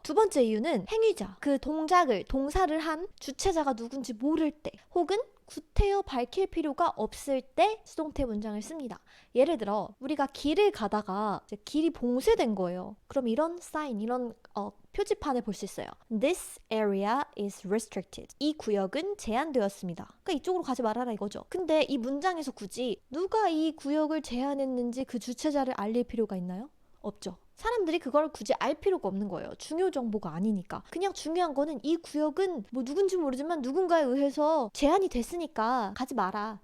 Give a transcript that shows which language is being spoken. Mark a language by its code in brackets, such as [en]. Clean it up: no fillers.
[ko] 두 번째 이유는 행위자, 그 동사를 한 주체자가 누군지 모를 때 혹은 구태여 밝힐 필요가 없을 때 수동태 문장을 씁니다. 예를 들어 우리가 길을 가다가 이제 길이 봉쇄된 거예요. 그럼 이런 사인, 이런 표지판을 볼 수 있어요. [en] This area is restricted. [ko] 이 구역은 제한되었습니다. 그러니까 이쪽으로 가지 말아라 이거죠. 근데 이 문장에서 굳이 누가 이 구역을 제한했는지 그 주체자를 알릴 필요가 있나요? 없죠. 사람들이 그걸 굳이 알 필요가 없는 거예요. 중요 정보가 아니니까. 그냥 중요한 거는 이 구역은 뭐 누군지 모르지만 누군가에 의해서 제한이 됐으니까 가지 마라.